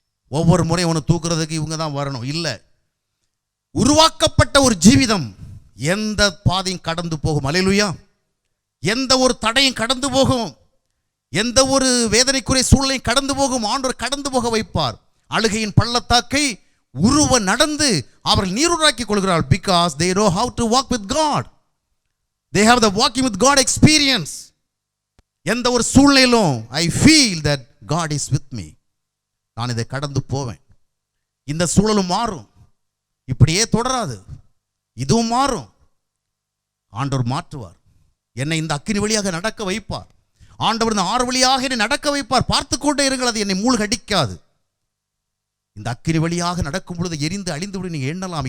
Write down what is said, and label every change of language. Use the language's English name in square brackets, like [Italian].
[Tamil] ஒவ்வொரு முறையும் ஒன்று தூக்குறதுக்கு இவங்க தான் வரணும். இல்லை, உருவாக்கப்பட்ட ஒரு ஜீவிதம் எந்த பாதையும் கடந்து போகும். அல்லேலூயா. எந்த ஒரு தடையும் கடந்து போகும், எந்த ஒரு வேதனைக்குரிய சூழ்நிலையும் கடந்து போகும். ஆண்டவர் கடந்து போக வைப்பார். அழுகையின் பள்ளத்தாக்கை உருவ நடந்து அவர்கள் நீருறாக்கி கொள்கிறார். [English] because they know how to walk with God. they have the walking with God experience. [Tamil] எந்த ஒரு சூழ்நிலையிலும் [English] I feel that God is with me. [Tamil] நான் இதை கடந்து போவேன். இந்த சூழலும் மாறும், இப்படியே தொடராது, இதுவும் மாறும். ஆண்டவர் மாற்றுவார். என்னை இந்த அக்கினி வழியாக நடக்க வைப்பார். ஆண்டவர் இந்த ஆறு வழியாக என்னை நடக்க வைப்பார். பார்த்து கொண்டே இருங்கள், அது என்னை மூழ்கடிக்காது. இந்த அக்கினி வழியாக நடக்கும் பொழுது எரிந்து அழிந்து விட நீங்கள் எண்ணலாம்.